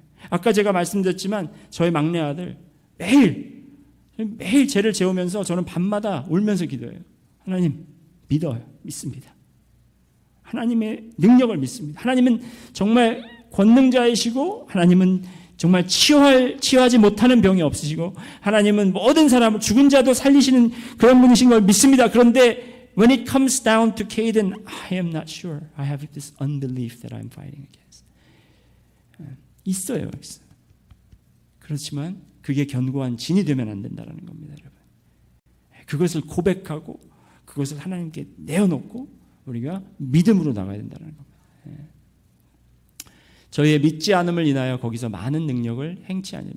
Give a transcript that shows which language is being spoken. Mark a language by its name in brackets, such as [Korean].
[Korean] 아까 제가 말씀드렸지만 저희 막내 아들 매일 죄를 재우면서 저는 밤마다 울면서 기도해요. 하나님 믿습니다. 하나님의 능력을 믿습니다. 하나님은 정말 권능자이시고 하나님은 정말 치유하지 못하는 병이 없으시고 하나님은 모든 사람을 죽은 자도 살리시는 그런 분이신 걸 믿습니다. 그런데 [English] when it comes down to Caden, I am not sure. I have this unbelief that I'm fighting against. [Korean] 있어요. 그렇지만 그게 견고한 진이 되면 안 된다는 겁니다, 여러분. 그것을 고백하고 그것을 하나님께 내어놓고 우리가 믿음으로 나가야 된다는 겁니다. 저희의 믿지 않음을 인하여 거기서 많은 능력을 행치 아니하니.